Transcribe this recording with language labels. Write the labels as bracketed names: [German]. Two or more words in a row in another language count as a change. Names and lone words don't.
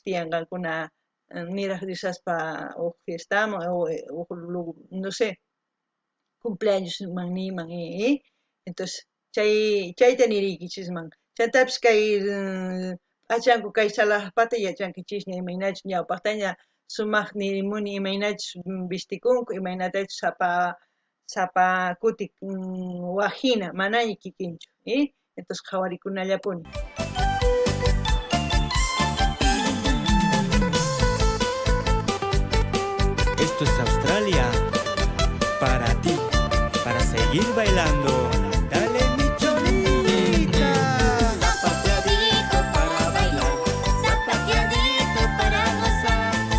[Quechua] tiyanqankuna niraq risaspa uq fiestaman uq [Spanish] no sé [Quechua] cumpleañosman niyman entonces chayta niriykichisman chaytapish kay p'achanku kay salaqpata yachankichishña imaynachus ñawpaqtaña sumaq nirimuni imaynachus vestikunku imaynatachus sapa kutik waqhina manaña kikinchu entonces qhawarikunallapuni [Spanish] Esto es Australia para ti, para seguir bailando. Dale mi cholita. Zapateadito para bailar, zapateadito para gozar.